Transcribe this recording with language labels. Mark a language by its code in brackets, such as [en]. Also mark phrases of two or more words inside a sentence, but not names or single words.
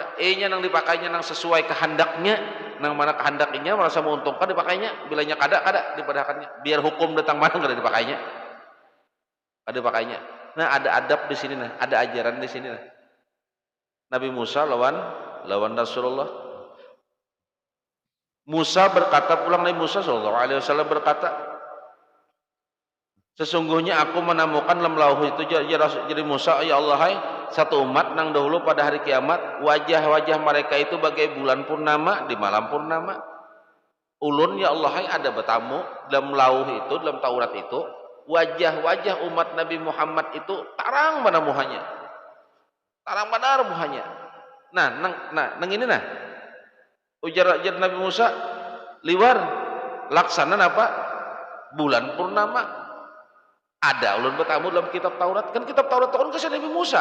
[bjn] Nya nang dipakainya nang sesuai kehendaknya. Nang mana kehendaknya merasa menguntungkan dipakainya. Bilanya kada dipadakannya. Biar hukum datang mana kada dipakainya. Kada dipakainya. Nah ada adab di sini nah. Ada ajaran di sini nah. Nabi Musa lawan Rasulullah. Musa berkata, pulang Nabi Musa [ar] صلى الله عليه وسلم [bjn] berkata, sesungguhnya aku menemukan dalam lauh itu jadi Musa, ya Allah, hai satu umat nang dahulu pada hari kiamat wajah-wajah mereka itu bagai bulan purnama di malam purnama. Ulun ya Allah, hai ada bertamu dalam lauh itu, dalam Taurat itu, wajah-wajah umat Nabi Muhammad itu tarang mana muhanya, tarang benar muhanya. Nang ini nah ujar Nabi Musa, liwar laksana apa? Bulan purnama. Ada ulun bertamu dalam kitab Taurat, kan kitab Taurat tahun ke Nabi Musa.